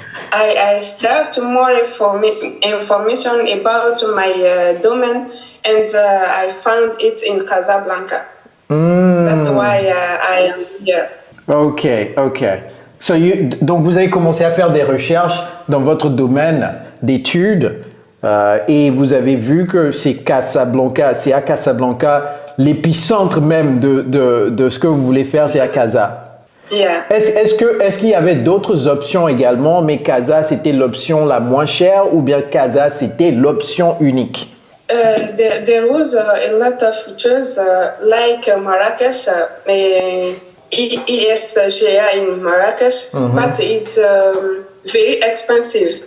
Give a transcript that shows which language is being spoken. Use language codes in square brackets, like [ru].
[en] I searched more information about my domain, and I found it in Casablanca. That's why I am here. Okay. [fr] So donc vous avez commencé à faire des recherches dans votre domaine d'études et vous avez vu que c'est à Casablanca, l'épicentre même de ce que vous voulez faire, c'est à Casa. [en] Yeah. [fr] Est-ce qu'il y avait d'autres options également, mais Casa c'était l'option la moins chère ou bien Casa c'était l'option unique? [en] There was a lot of features like Marrakesh, ESGA in Marrakesh, but it's very expensive.